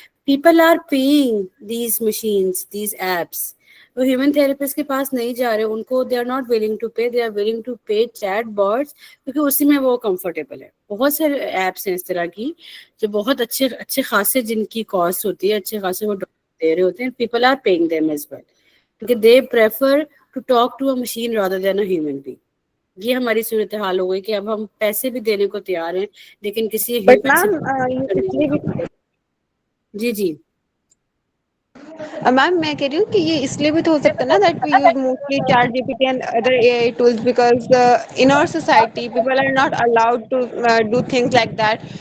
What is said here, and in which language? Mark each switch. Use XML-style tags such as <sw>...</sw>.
<en>People are paying these machines, these apps.</en> <ur>وہ human therapist کے پاس نہیں جا رہے, ان کو</ur> <en>they are not willing to pay, they are willing to pay chat bots,</en> <ur>کیونکہ اسی میں وہ کمفرٹیبل ہے. بہت سارے ایپس ہیں اس طرح کی جو بہت اچھے خاصے جن کی کاسٹ ہوتی ہے, اچھے خاصے وہ دے رہے ہوتے ہیں.</ur> <en>People are paying them as well, کیونکہ they prefer to talk to a machine rather than a human being.</en> <ur>یہ ہماری صورتحال ہو گئی کہ اب ہم پیسے بھی دینے کو تیار ہیں لیکن کسی</ur> <en>but</en> <ur>ہیومن سے میم اس لیے بھی جی جی میم میں کہہ رہی ہوں کہ یہ اس لیے بھی تو ہو سکتا ہے نا</ur> <en>That we use mostly chat G P T and other A I tools because in our society people are not allowed to do things like that.</en>